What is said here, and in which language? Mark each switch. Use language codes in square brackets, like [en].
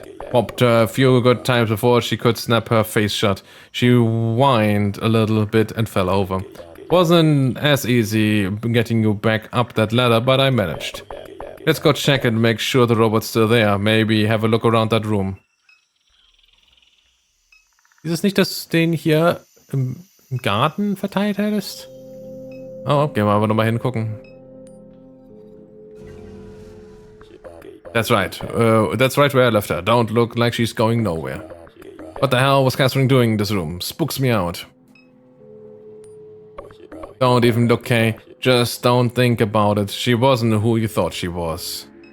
[en] Popped her a few good times before she could snap her face shut. She whined a little bit and fell over. Wasn't as easy getting you back up that ladder, but I managed. Let's go check and make sure the robot's still there. Maybe have a look around that room. [de] Ist es nicht, dass du den hier im Garten verteilt hättest? Oh, gehen wir aber nochmal hingucken. [en] That's right. That's right where I left her. Don't look like she's going nowhere. What the hell was Catherine doing in this room? Spooks me out. Don't even look, Kay. Just don't think about it. She wasn't who you thought she was.